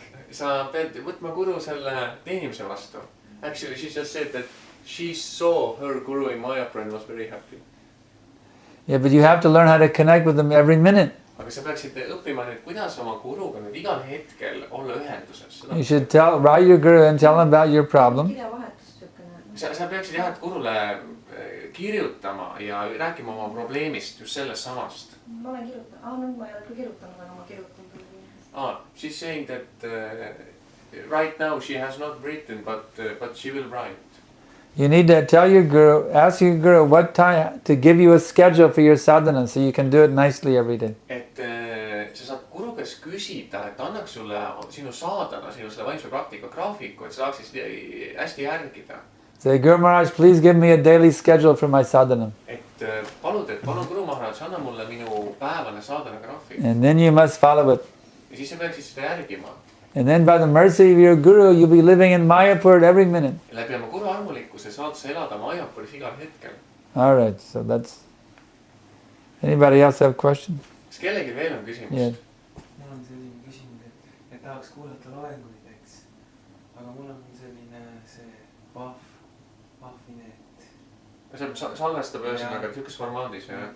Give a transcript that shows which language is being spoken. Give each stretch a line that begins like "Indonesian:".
Estonian: Sa pead võtma guru selle teenimise vastu.
English: Actually, she just said that she saw her guru in Mayapur and was very happy. Yeah, but you have to learn how to connect with them every minute.
Estonian: Aga sa peaksid õppima nüüd, kuidas oma guruga nüüd igal hetkel olla ühenduses.
English: You should write your guru and tell him about your problem.
Estonian: Sa peaksid jah, et gurule kirjutama ja rääkima oma probleemist just sellest samast. Ma olen kirjutanud. Nüüd ma ei ole küll kirjutanud, aga ma kirjutan.
English: She's saying that right now she has not written, but she will write. You need to tell your guru, ask your guru what time to give you a schedule for your sadhana, so you can do it nicely every day.
Estonian: Et sa saad guru käest küsida, et annaks sulle sinu saadana, sinu selle vaimse praktika graafiku, et sa saaksid hästi järgida.
English: Say, Guru Maharaj, please give me a daily schedule for my sadhana.
Estonian: Et palun Guru Maharaj, anna mulle minu päevane saadana graafik.
English: And then you must follow it.
Estonian: Ja siis sa peaksid seda järgima.
English: And then by the mercy of your guru, you'll be living in Mayapur every minute.
Estonian: Ja läbi oma guru armulikkuse saad sa elada Majapuris igal hetkel.
English: All right, so that's... Anybody else have questions?
Estonian: Kas kellelgi veel on küsimus?
English: Yeah.
Estonian: Mul on selline küsimus, et tahaks kuulata loenguid, eks. Aga mul on selline see pahvine, et... See salvestab ühesõnaga tükkas formaadis, jah?